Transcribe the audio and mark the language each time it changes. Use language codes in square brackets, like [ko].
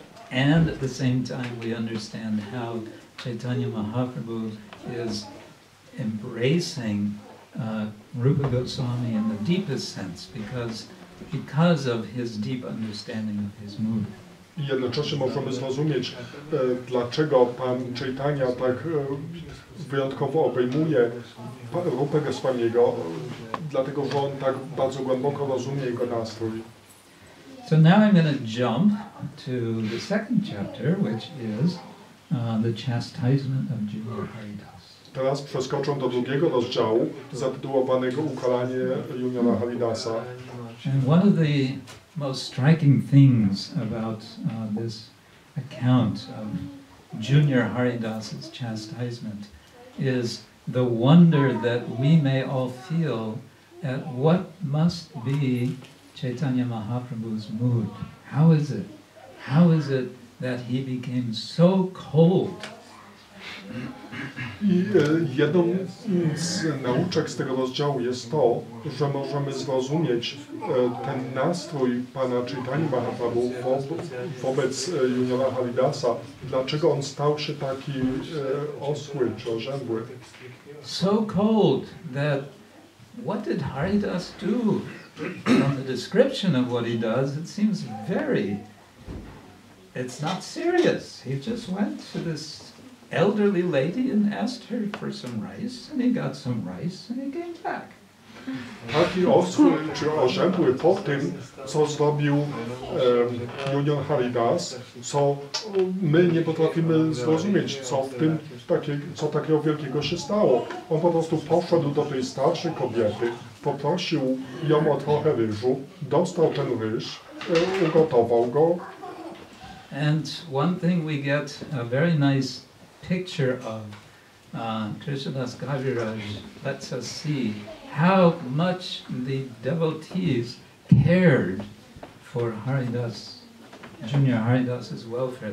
[en] And at the same time we understand how Chaitanya Mahaprabhu is embracing Rupa Goswami in the deepest sense because of his deep understanding of his mood. [pl] I jednocześnie możemy zrozumieć, dlaczego Pan Chaitanya tak wyjątkowo obejmuje Rupę Goswamiego, dlatego że on tak bardzo głęboko rozumie jego nastrój. [en] So now I'm going to jump to the second chapter, which is the chastisement of Junior Haridas. [pl] Teraz przeskoczę do drugiego rozdziału zatytułowanego Ukaranie Juniora Haridasa. [en] And one of the most striking things about this account of Junior Haridas's chastisement is the wonder that we may all feel at what must be Chaitanya Mahaprabhu's mood. How is it that he became so cold? [pl] I jedną z nauczek z tego rozdziału jest to, że możemy zrozumieć ten nastrój Pana Chaitanya Mahaprabhu wobec Juniora Haridasa, dlaczego on stał się taki osły czy orzędły. [en] So cold that what did Haridas do? From the description of what he does, it seems it's not serious. He just went to this elderly lady and asked her for some rice, and he got some rice, and he came back. [pl] Taki osły czy orzędły po tym, co zrobił Junior Haridas, co my nie potrafimy zrozumieć, co takiego wielkiego się stało. On po prostu poszedł do tej starszej kobiety, poprosił ją o trochę ryżu, dostał ten ryż, ugotował go [en] And one thing we get a very nice picture of Krishnadas Kaviraj lets us see how much the devotees cared for Haridas, Junior Haridas's welfare.